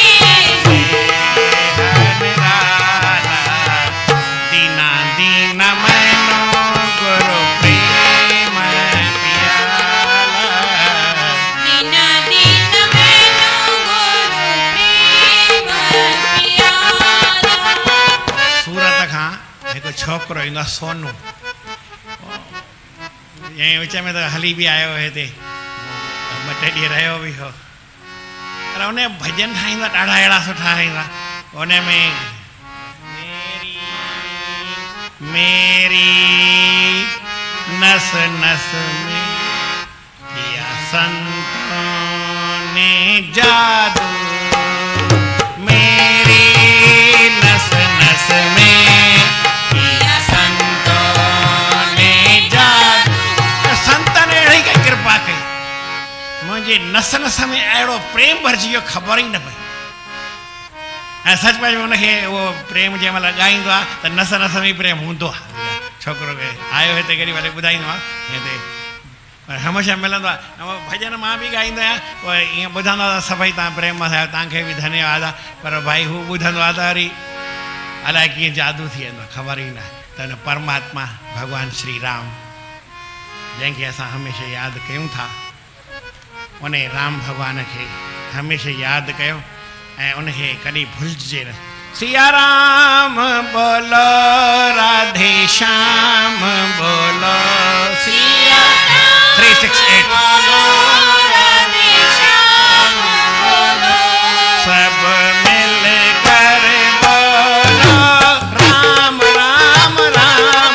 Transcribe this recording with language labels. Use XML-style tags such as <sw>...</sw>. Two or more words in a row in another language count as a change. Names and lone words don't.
<hi>नेह निराला।</hi> <pa>ਦੀਨਾ ਦੀਨਾ ਮੈਨੂੰ ਗੁਰੂ ਪ੍ਰੇਮ ਪਿਆਲਾ। ਦੀਨਾ ਦੀਨ ਮੈਨੂੰ ਗੁਰੂ ਪ੍ਰੇਮ ਪਿਆਲਾ।</pa> <sd>सूरत खां हिकु छोकिरो ईंदो आहे सोनू, ऐं विच में त हली बि आयो हिते, ॿ टे ॾींहं रहियो बि हो। पर उन भॼन ठाहींदो आहे, ॾाढा अहिड़ा सुठा ठाहींदो आहे।</sd> <hi>उन में मेरी मेरी नस नस में संतों ने जादू मेरी नस नस में किया, संतों ने जादू।</hi> <sd>संत ने अहिड़ी कई कृपा कई, मुंहिंजे नस नस में अहिड़ो प्रेम भरिजी वियो, ख़बर ई न पई। ऐं सच पई हुनखे उहो प्रेम जंहिं महिल ॻाईंदो आहे त नस नस में प्रेम हूंदो आहे। छोकिरो खे आयो हिते केॾी महिल ॿुधाईंदो आहे हिते, पर हमेशह मिलंदो आहे। ऐं उहो भॼन मां बि ॻाईंदो आहियां, पोइ ईअं ॿुधंदो आहे त सभई तव्हां प्रेम सां, तव्हांखे बि धन्यवाद आहे। पर भाई हू ॿुधंदो आहे त वरी अलाए कीअं जादू थी वेंदो आहे, ख़बर ई न। त हिन परमात्मा भॻवानु श्री राम जंहिंखे असां हमेशह यादि कयूं था, उन राम भॻवान खे हमेशह यादि कयो ऐं उनखे कॾहिं भुलिजे न।</sd> <hi>सिया राम बोलो, राधे श्याम बोलो, सिया 368 बोलो, राधे श्याम बोलो, सब मिल कर बोलो, राम राम राम।</hi>